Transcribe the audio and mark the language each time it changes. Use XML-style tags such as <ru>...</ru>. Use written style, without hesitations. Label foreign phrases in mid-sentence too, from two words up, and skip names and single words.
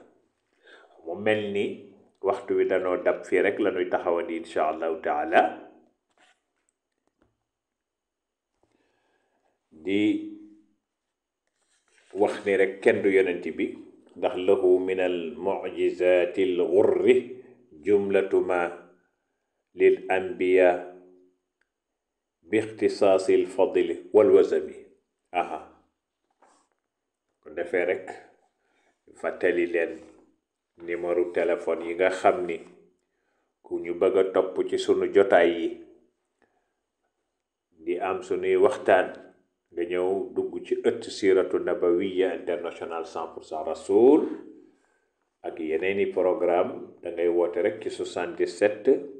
<wo>mu mel ni waxtu wi danoo dab fii rek la ñuy taxawandi</wo> <ar>إن شاء الله تعالى,</ar> <wo>di wax ni rek kenn du yonent bi, ndax</wo> <ar>له من المعجزات الغر جملة ما للأنبياء باختصاص الفضل والوزم.</ar> <wo>aha ko defee rek fàttali leen numéro téléphone yi nga xam ni ku ñu bëgg a topp ci sunu jotaay yi di am sunuy waxtaan nga ñëw dugg ci ëtt Siratu Nabawiya International 100% Rasoul ak yeneeni programme da ngay woote rek ci 77</wo>